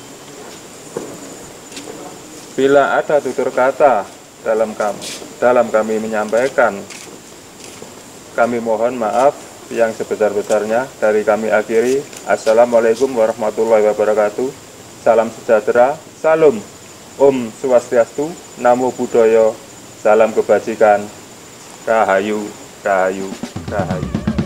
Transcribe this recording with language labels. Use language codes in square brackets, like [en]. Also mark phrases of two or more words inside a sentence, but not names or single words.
[id] Bila ada tutur kata dalam kami menyampaikan, kami mohon maaf yang sebesar-besarnya. Dari kami akhiri, [ar] السلام عليكم ورحمة الله وبركاته. [id] Salam sejahtera, salam, [sa] Om Swastiastu, [pi] Namo Buddhaya, [id] salam kebajikan, Rahayu, Rahayu, Rahayu.